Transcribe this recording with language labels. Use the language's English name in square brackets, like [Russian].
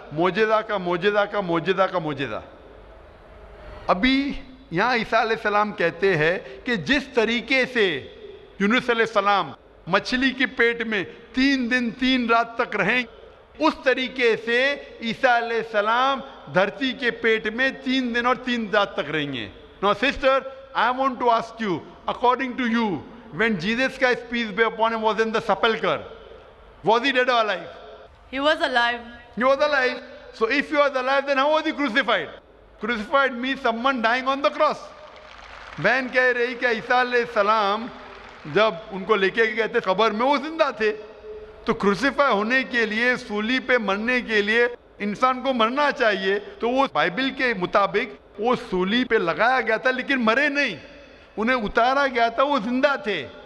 [Hindi] मौजज़ा का मौजज़ा का मौजज़ा का मौजज़ा. अभी यहाँ ईसा अलैहिस्सलाम कहते हैं कि जिस तरीके से यूनुस अलैहिस्सलाम मछली के पेट में 3 दिन 3 रात तक रहें, उस तरीके से ईसा अलैहिस्सलाम धरती के पेट में 3 दिन और 3 रात तक रहेंगे. [English] Now sister, I want to ask you, according to you, when Jesus Christ, peace be upon him, was in the sepulchre, was he dead or alive? He was alive. He was alive. So if he was alive, then how was he crucified? Crucified means someone dying on the cross. [Hindi] बहन कह रही कि ईसा अलैहिस्सलाम जब उनको लेके गए थे कब्र में, वो जिंदा थे. तो क्रूसीफाई होने के लिए, सूली पे मरने के लिए इंसान को मरना चाहिए. तो वो बाइबल के मुताबिक वो सूली पे लगाया गया था, लेकिन मरे नहीं, उन्हें उतारा गया था, वो जिंदा थे.